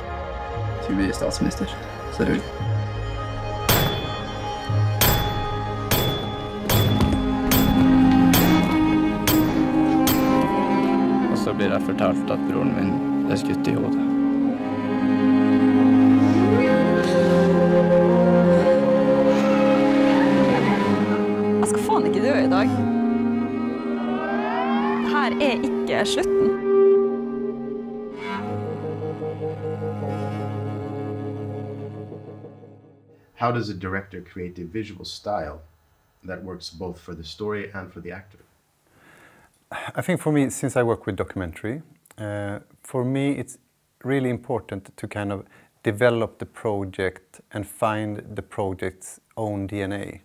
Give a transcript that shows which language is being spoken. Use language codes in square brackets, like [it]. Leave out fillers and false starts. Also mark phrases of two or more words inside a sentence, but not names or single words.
[no] Skulle bli statsminister, så rull. Så blir jeg fortalt at broren min skutt i hodet. Jeg skal faen ikke dø i dag. Dette ikke slutten. [en] How does a director create a visual style that works both for the story and for the actor? I think for me, since I work with documentary, for me it's really important to kind of develop the project and find the project's own DNA.